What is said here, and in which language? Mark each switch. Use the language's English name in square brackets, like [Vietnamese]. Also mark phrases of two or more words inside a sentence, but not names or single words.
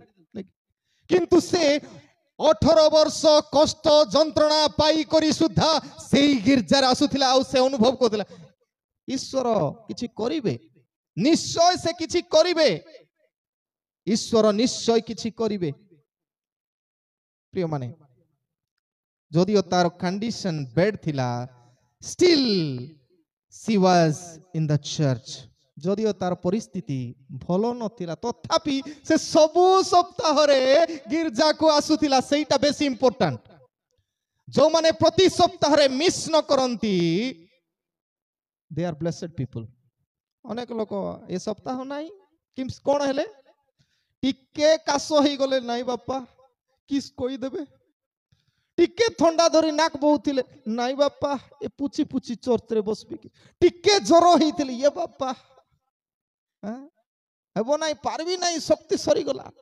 [Odia] କିନ୍ତୁ ସେ 18 ବର୍ଷ କଷ୍ଟ ଯନ୍ତ୍ରଣା ପାଇକରି ସୁଦ୍ଧା ସେଇ ଗିର୍ଜାରେ ଆସୁଥିଲା। ଆଉ ସେ ଅନୁଭବ କରୁଥିଲା, ଈଶ୍ୱର କିଛି କରିବେ, ନିଶ୍ଚୟ ସେ କିଛି କରିବେ, ଈଶ୍ୱର ନିଶ୍ଚୟ କିଛି କରିବେ। ପ୍ରିୟମାନେ, ଯଦିଓ ତାର [English] condition bad [Odia] ଥିଲା, [English] still she was in the church। [Odia] ଯଦିଓ ତାର ପରିସ୍ଥିତି ଭଲ ନଥିଲା, ତଥାପି ସେ ସବୁ ସପ୍ତାହରେ ଗିର୍ଜାକୁ ଆସୁଥିଲା। ସେଇଟା ବେଶୀ ଇମ୍ପୋର୍ଟାଣ୍ଟ। ଯୋଉମାନେ ପ୍ରତି ସପ୍ତାହରେ ମିସ୍ ନ କରନ୍ତି, [English] they are blessed people। [Odia] ଅନେକ ଲୋକ ଏ ସପ୍ତାହ ନାହିଁ, କଣ ହେଲେ ଟିକେ କାଶ ହେଇଗଲେ, ନାଇଁ ବାପା କିସ୍ କହିଦେବେ, ଟିକେ ଥଣ୍ଡା ଧରି ନାକ ବହୁଥିଲେ, ନାଇଁ ବାପା ଏ ପୁଚି ପୁଚି ଚର୍ଚ୍ଚରେ ବସବି କି, ଟିକେ ଜ୍ୱର ହେଇଥିଲେ, ଇଏ ବାପା ହେବ ନାଇଁ, ପାରବି ନାଇଁ, ଶକ୍ତି ସରିଗଲା।